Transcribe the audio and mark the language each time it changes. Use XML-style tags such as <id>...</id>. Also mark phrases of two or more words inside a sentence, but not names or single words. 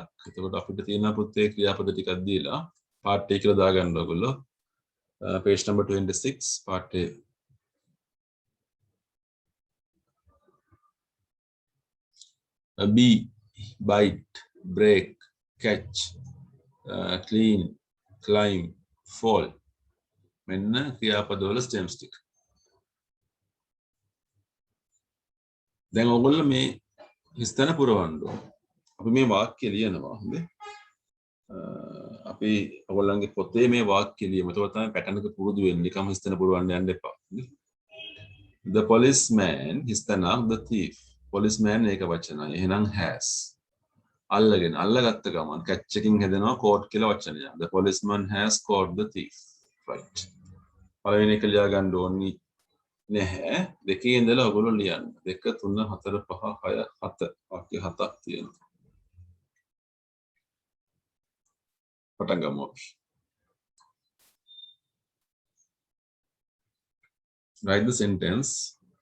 <si>එතකොට අපිට තියෙනවා පුතේ ක්‍රියාපද ටිකක් දීලා</si> <en>part A</en> <si>කියලා දාගන්න ඕගොල්ලෝ.</si> <en>Page number 26 part A. B, bite, break, catch, clean, climb, fall.</en> <si>මෙන්න ක්‍රියාපදවල stems ටික. දැන් ඔයගොල්ලෝ මේ හිස්තැන පුරවන්න ඕන. අපි මේ වාක්‍ය ලියනවා. හොඳේ. අපි ඔයගොල්ලන්ගේ පොතේ මේ වාක්‍ය ලියමු. ඒක තමයි පැටර්න් එක පුරුදු වෙන්නේ. නිකම් හිස්තැන පුරවන්න යන්න එපා.</si> <en>The policeman හිස්තැනක් the thief.</en> <si>Policeman ඒක වචනයි. එහෙනම් has. අල්ලගෙන අල්ලගත්ත ගමන් catch එකකින් හැදෙනවා caught කියලා වචනයක්.</si> <en>The policeman has caught the thief. Right.</en> <si>පළවෙනි එක ලියා ගන්න ඕනි නැහැ. දෙකේ ඉඳලා ඔයගොල්ලෝ ලියන්න. 2 3 4 5 6 7 වාක්‍ය 7ක් තියෙනවා. පටන් ගමු අපි.</si> <en>Write the sentence.</en>